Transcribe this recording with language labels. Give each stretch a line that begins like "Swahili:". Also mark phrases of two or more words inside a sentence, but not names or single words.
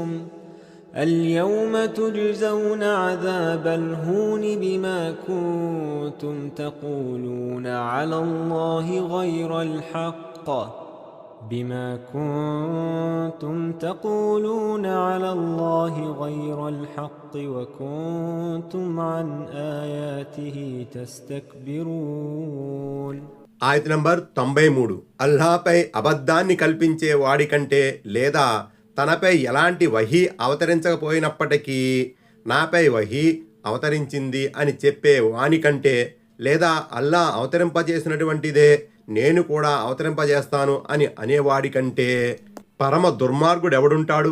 Arabic: اليوم تجزون عذاب الهون بما كنتم تقولون على الله غير الحق وكنتم عن آياته تستكبرون.
Telugu: ఆయత్ నంబర్ 93. అల్లాహపై అబద్ధాన్ని కల్పించే వాడికంటే, లేదా తనపై ఎలాంటి వహీ అవతరించకపోయినప్పటికీ నాపై వహీ అవతరించింది అని చెప్పే వానికంటే, లేదా అల్లా అవతరింపజేసినటువంటిదే నేను కూడా అవతరింపజేస్తాను అని అనేవాడికంటే పరమ దుర్మార్గుడెవడుంటాడు?